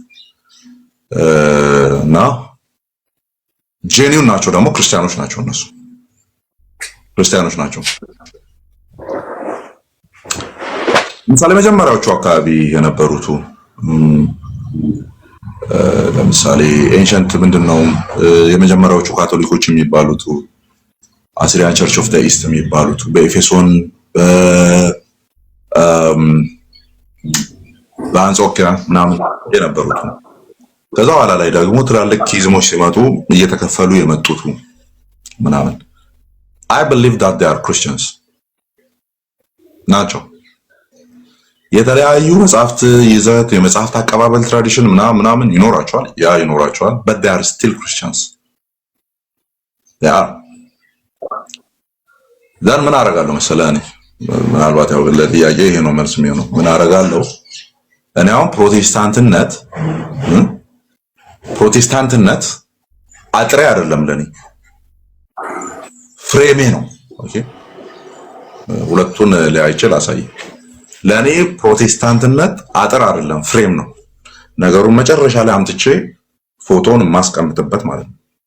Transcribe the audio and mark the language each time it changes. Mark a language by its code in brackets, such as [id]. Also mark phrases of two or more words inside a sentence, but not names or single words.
[am] እና ጄኒውን ናቸው ደግሞ ክርስቲያኖች ናቸው። እነሱ ክርስቲያኖች ናቸው። ምሳሌ መጀመሪያዎቹ አካባቢ የነበሩት ለምሳሌ ኤንሸንት ምንድነው የመጀመሪያዎቹ ካቶሊኮች የሚባሉት አሲሪያን ቸርች ኦፍ ዘ ኢስት የሚባሉት በኤፌሶን በአንጾኪያ ምናምን የነበሩት ከዛ በኋላ ላይ ደግሞ ትላልቅ ኪዝሞች ሲመጡ እየተከፈሉ የመጡት ምናምን [en] I believe that they are Christians [am] ናቸው። የተለያዩ መጽሐፍት ይዘት የመጽሐፍት አቀባበል ትራዲሽን ምናምን ይኖራቸዋል [en] but they are still Christians [am] then ምን አደርጋለሁ መሰለህ እኔ ምናልባት ያው ለጥያቄ ይሄ ነው መልስ የሚሆነው ምን አደርጋለሁ እኔ አሁን ፕሮቴስታንትነት አጥሬ አይደለም ለኔ ፍሬሜ ነው ኦኬ ሁለቱን ለያይቼ ላሳይ ለኔ ፕሮቴስታንትነት አጥር አይደለም ፍሬም ነው ነገሩን መጨረሻ ላይ አምጥቼ ፎቶን ማስቀምጥበት ማለት ነው